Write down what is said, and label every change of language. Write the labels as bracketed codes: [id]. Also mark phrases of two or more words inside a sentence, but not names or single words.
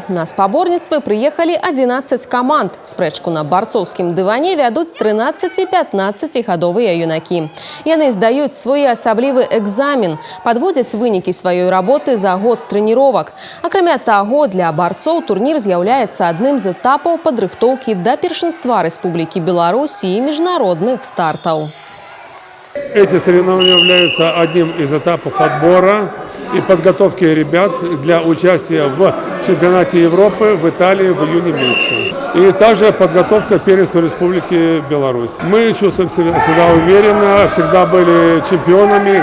[be] На спаборніцтвы прыехалі 11 каманд. Спрэчку на барцоўскім дыване вядуць 13-15гадовыя юнакі. Яны здаюць своеасаблівы экзамен, падводзяць вынікі сваёй работы за год трэніровак. Акрамя таго, для барцоў турнір з'яўляецца адным з этапаў падрыхтоўкі да першынства Рэспублікі Беларусь і міжнародных стартаў. [ru] Эти соревнования являются одним из этапов отбора и подготовки ребят для участия в чемпионате Европы в Италии в июне месяце. И также подготовка к первенству Республики Беларусь. Мы чувствуем себя всегда уверенно, всегда были чемпионами.